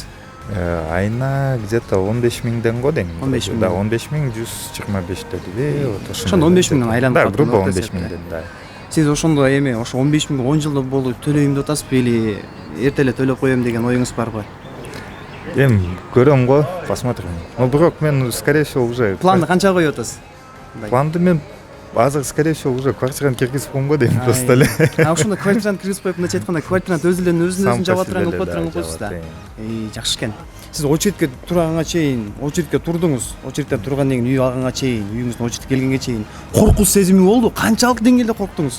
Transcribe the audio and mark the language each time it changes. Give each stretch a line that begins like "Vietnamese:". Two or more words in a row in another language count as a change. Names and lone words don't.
Kyrgyz: Айына где-то 15 миңден го дейм. 15 миң. Да, 15 миң 125 деди. Вот Ошондо 15 миңден айланып Да, калдыңыз, грубо орто 15 эсепте. миңден, да. Сиз ошондо эми ошо 15 миң 10 жылда болуп төлөйм деп атасызбы или эрте эле төлөп коем деген оюңуз барбы? Көрөм го,
Russian: посмотрим. Но
Kyrgyz: бирок мен
Russian: скорее всего уже
Kyrgyz: Планды канча коюп атасыз? планды мен азыр
Russian: скорее всего уже
Kyrgyz: квартираны киргизип коем го дейм просто эле. Ошондо квартираны киргизип коюп мындайча айтканда квартираны өзүн жаап атырган кылып атырган да, коесуз да. жаап Жакшы экен. Сиз очеретке турганга чейин, очеретке турдуңуз. Очереттен тургандан кийин үй алганга чейин, үйүңүздүн очеретке келгенге чейин коркуч сезими болду. Канчалык деңгээлде корктуңуз?